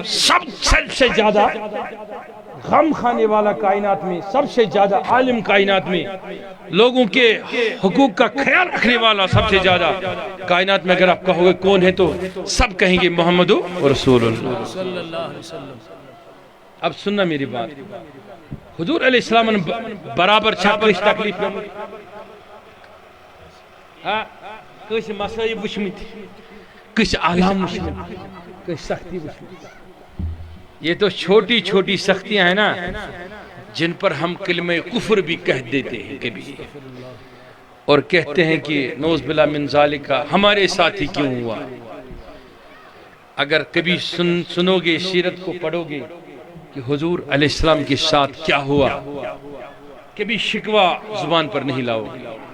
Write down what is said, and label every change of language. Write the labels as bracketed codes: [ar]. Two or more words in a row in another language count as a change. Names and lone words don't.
[ur] سب سے زیادہ غم کھانے والا کائنات میں, سب سے زیادہ عالم کائنات میں, لوگوں کے حقوق کا خیال رکھنے والا سب سے زیادہ کائنات میں اگر آپ کہو گے کون ہے تو سب کہیں گے محمد رسول اللہ صلی اللہ علیہ وسلم. اب سننا میری بات. [ks] حضور علیہ السلام برابر چھاکش تکلیف کس مسائب وچھمت, کس آلام وچھمت, کس سختی وچھمت. [ur] یہ تو چھوٹی چھوٹی سختیاں ہیں نا جن پر ہم کلمہ کفر بھی کہہ دیتے ہیں کبھی, اور کہتے ہیں کہ نعوذ باللہ من ذالک ہمارے ساتھ ہی کیوں ہوا. اگر کبھی سنو گے, سیرت کو پڑھو گے کہ حضور علیہ السلام کے ساتھ کیا ہوا, کبھی شکوہ زبان پر نہیں لاؤ گے.